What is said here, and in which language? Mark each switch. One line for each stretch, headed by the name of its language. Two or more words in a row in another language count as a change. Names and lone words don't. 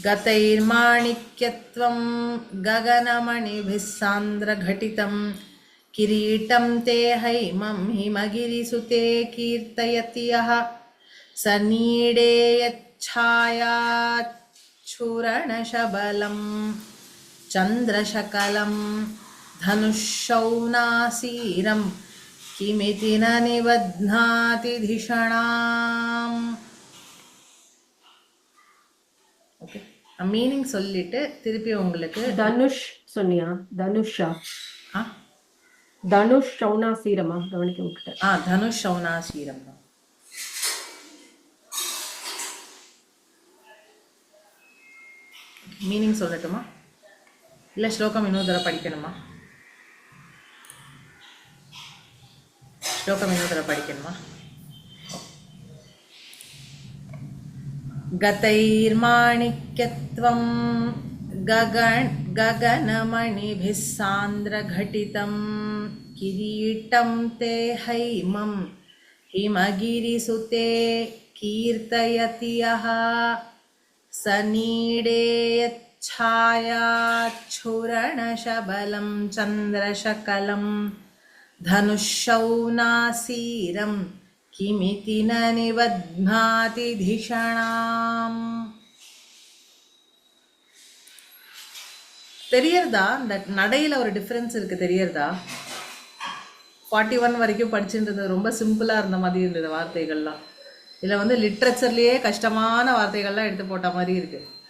Sanskrit: गतैर्माणिक्यत्वं गगनमणिभिः सान्द्रघटितं किरीटं ते हैमं हिमगिरिसुते कीर्तयति यः स नीडे यच्छायाच्छूरणशबलं चन्द्रशकलं धनुःशौनासीरं किमिति न निबध्नाति धिषणाम्.
Tamil: ஓகே, மீனிங் சொல்லிட்டு திருப்பி உங்களுக்கு தனுஷ் சொன்னியா? தனுஷா? ஆ
Sanskrit: धनुः शौनासीरम्?
Tamil: கவனிக்க விட்டுட்டேன்.
Sanskrit: धनुः शौनासीरम् தான்.
Tamil: மீனிங் சொல்லட்டுமா இல்லை ஸ்லோகம் இன்னொரு தடவை படிக்கணுமா? ஸ்லோகம் இன்னொரு தடவை படிக்கணுமா?
Sanskrit: गतैर्माणिक्यत्वं गगनमणिभिः सान्द्रघटितं किरीटं ते हैमं हिमगिरिसुते कीर्तयति यः स नीडे यच्छायाच्छूरणशबलं चन्द्रशकलं धनुःशौनासीरं किमिति न निबध्नाति धिषणाम्.
Tamil: தெரியறதா? இந்த நடையில ஒரு டிஃபரன்ஸ் இருக்கு, தெரியறதா? 41 வரைக்கும் படிச்சுன்றது ரொம்ப சிம்பிளா இருந்த மாதிரி இருந்தது வார்த்தைகள்லாம். இதுல வந்து லிட்ரேச்சர்லயே கஷ்டமான வார்த்தைகள்லாம் எடுத்து போட்ட மாதிரி இருக்கு.